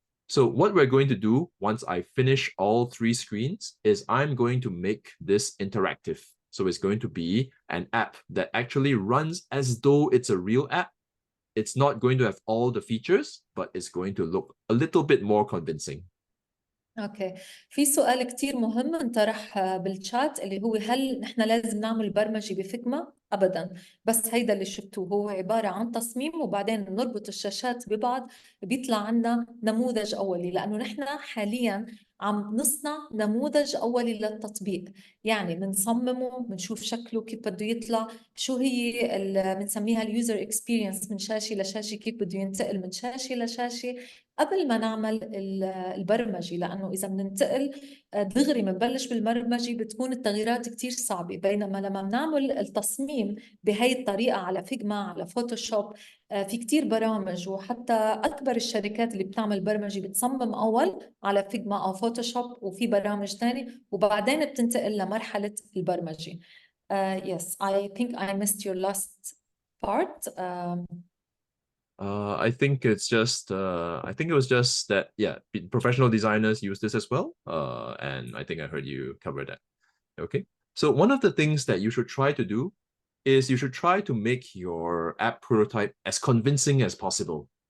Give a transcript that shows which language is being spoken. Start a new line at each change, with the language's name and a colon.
English: So what we're going to do once I finish all 3 screens is I'm going to make this interactive. So it's going to be an app that actually runs as though it's a real app. It's not going to have all the features, but it's going to look a little bit more convincing.
Arabic: اوكي، في سؤال كتير مهم انطرح بالشات اللي هو هل نحن لازم نعمل برمجة بفيجما؟ ابدا، بس هيدا اللي شفتوه هو عبارة عن تصميم وبعدين نربط الشاشات ببعض بيطلع عنا نموذج اولي، لانه نحن حاليا عم نصنع نموذج اولي للتطبيق، يعني بنصممه بنشوف شكله كيف بده يطلع، شو هي بنسميها اليوزر اكسبيرينس من شاشة لشاشة، كيف بده ينتقل من شاشة لشاشة قبل ما نعمل البرمجة، لأنه إذا بننتقل دغري بنبلش بالبرمجة بتكون التغييرات كتير صعبة، بينما لما بنعمل التصميم بهي الطريقة على فيجما على فوتوشوب في كتير برامج، وحتى أكبر الشركات اللي بتعمل برمجة بتصمم أول على فيجما أو فوتوشوب وفي برامج تانية وبعدين بتنتقل لمرحلة البرمجة.
English: Yes, I think I missed your last part. I think it's just, I think it was just that, yeah, professional designers use this as well. And I think I heard you cover that. Okay. So one of the things that you should try to do is you should try to make your app prototype as convincing as possible.